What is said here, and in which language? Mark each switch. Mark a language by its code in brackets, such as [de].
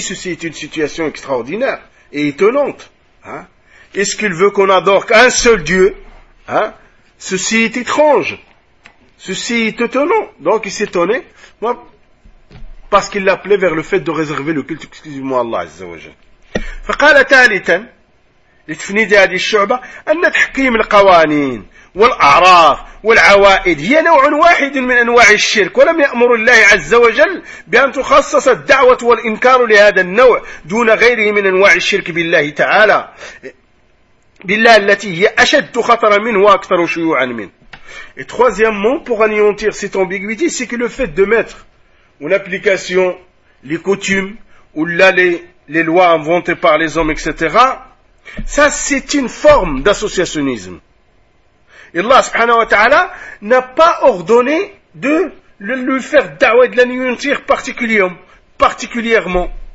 [fr] Ceci est une situation extraordinaire et étonnante. Est-ce qu'il veut qu'on adore qu'un seul Dieu? Ceci est étrange. Ceci est étonnant. Donc il s'étonnait, moi, parce qu'il l'appelait vers le fait de réserver le culte, excusez-moi Allah Azza wa Jal. [ar] فَقَالَ تَالِتًا لِتْفْنِدِ عَدِي الشُّعْبَةِ أَنَّ تَحْكِيمِ الْقَوَانِينِ والأعراف والعوائد هي نوع واحد من أنواع الشرك، ولم يأمر الله عز وجل بأن تخصص الدعوة والإنكار لهذا النوع دون غيره من أنواع الشرك بالله تعالى بالله التي هي أشد خطرا منه وأكثر شيوعا منه. [fr] Et troisièmement, pour anéantir cette ambiguïté, c'est que le fait de mettre en application les coutumes ou là les lois inventées par les hommes, etc., ça c'est une forme d'associationnisme. Et Allah subhanahu wa ta'ala n'a pas ordonné de lui faire da'wah et de l'anéantir particulièrement.